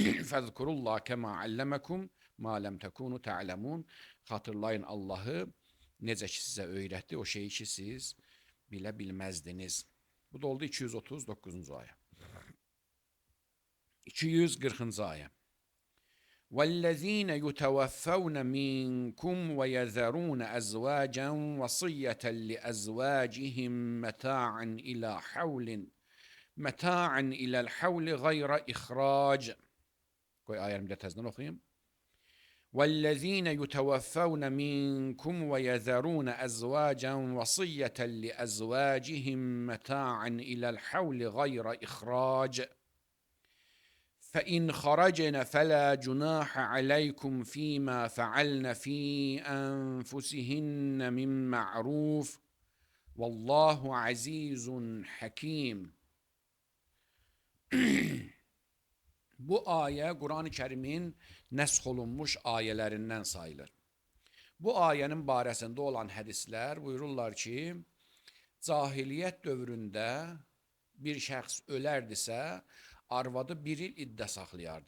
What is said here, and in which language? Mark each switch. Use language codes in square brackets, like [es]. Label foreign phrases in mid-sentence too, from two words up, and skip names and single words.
[ar] فاذكروا الله كما علمكم ما لم تكونوا تعلمون. [az] Xatırlayın Allahı, necə ki sizə öyrətdi, o şeyi ki siz bilə bilməzdiniz. Bu da oldu 239-cu ayə. 240-cı ayə. [ar] وَالَّذ۪ينَ يُتَوَفَّوْنَ مِنْكُمْ وَيَذَرُونَ أَزْوَاجًا وَصِيَّةً لِأَزْوَاجِهِمْ مَتَاعًا إِلَى الْحَوْلِ غَيْرَ إِخْرَاجٍ. [az] Qoy ayərimdə təzdən oxuyayım. [ar] وَالَّذ۪ينَ يُتَوَفَّوْنَ مِنْكُمْ وَيَذَرُونَ أَزْوَاجًا وَصِيَّةً لِأَزْوَاجِهِمْ مَتَاعًا إِلَى الْحَوْلِ غَيْرَ إِخْرَاجٍ فَإِنْ خَرَجْنَ فَلَا جُنَاحَ عَلَيْكُمْ فِيمَا فَعَلْنَ فِي أَنْفُسِهِنَّ مِنْ مَعْرُوفٍ وَاللّٰهُ عَز۪يزٌ حَك۪يمٌ. [az] Bu ayə Quran-ı Kərimin nəsx olunmuş ayələrindən sayılır. Bu ayənin barəsində olan hədislər buyururlar ki, cahiliyyət dövründə bir şəxs ölərdisə, arvadı bir il iddə saxlayardı.